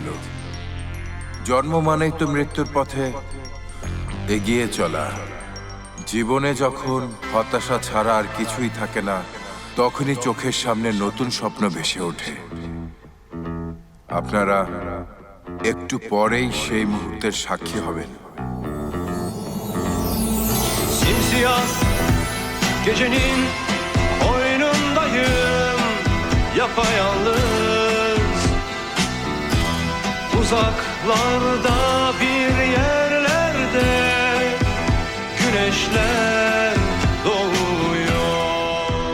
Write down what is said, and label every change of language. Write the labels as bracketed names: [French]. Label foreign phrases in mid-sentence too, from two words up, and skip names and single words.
[Bangla] জন্ম মানেই তো মৃত্যুর পথে এগিয়ে চলা। জীবনে যখন হতাশা ছাড়া আর কিছুই থাকে না, তখনই চোখের সামনে নতুন স্বপ্ন ভেসে ওঠে। আপনারা একটু পরেই সেই মুহূর্তের সাক্ষী হবেন। [Turkish] Simsiyah gecenin oyunundayım, yapayalnız. Uzaklarda bir yerlerde güneşler doğuyor.